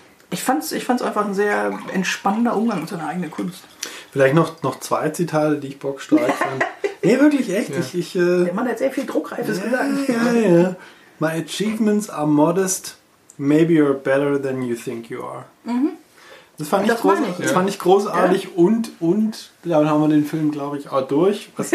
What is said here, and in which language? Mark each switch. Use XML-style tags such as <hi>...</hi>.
<de>Ich fand's einfach ein sehr entspannender Umgang mit seiner eigenen Kunst. Vielleicht noch zwei Zitate, die ich bockstark fand. Nee, wirklich, echt. Ja. Ich, der Mann hat sehr viel Druckreifes gesagt. Ja.</de> <en>My achievements are modest. Maybe you're better than you think you are.</en> <de>Mhm. Das fand ich großartig. Und damit haben wir den Film, glaube ich, auch durch.</de>